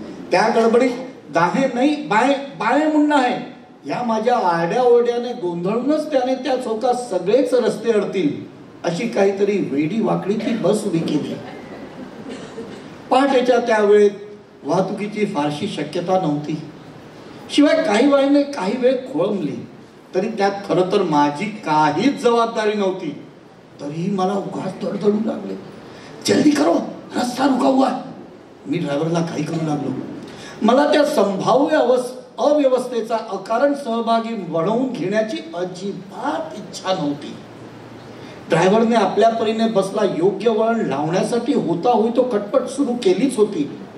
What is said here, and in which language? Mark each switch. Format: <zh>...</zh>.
<mr>त्या गडबडीत दाहे नाही बाळे मुन्ना आहे या माझ्या आरड्या ओरड्याने गोंधळूनच त्याने त्या चौकात सगळेच रस्ते अडतील अशी काहीतरी वेडी वाकडी ती बस उभी केली. पहाटेच्या त्या वेळेत वाहतुकीची फारशी शक्यता नव्हती. शिवाय काही वेळाने काही वेळ खोळंबली तरी त्यात खरं तर माझी काहीच जबाबदारी नव्हती. तरीही मला उगाच तडतडू लागले.</mr> <hi>जल्दी करो रस्ता रुका हुआ.</hi> <mr>मी ड्रायव्हरला काही करू लागलो. मला त्या संभाव्य अव्यवस्थेचा अकारण सहभागी बनवून घेण्याची अजिबात इच्छा नव्हती. ड्रायव्हरने आपल्या परीने बसला योग्य वळण लावण्यासाठी होता होई तो खटपट सुरू केलीच होती.</mr>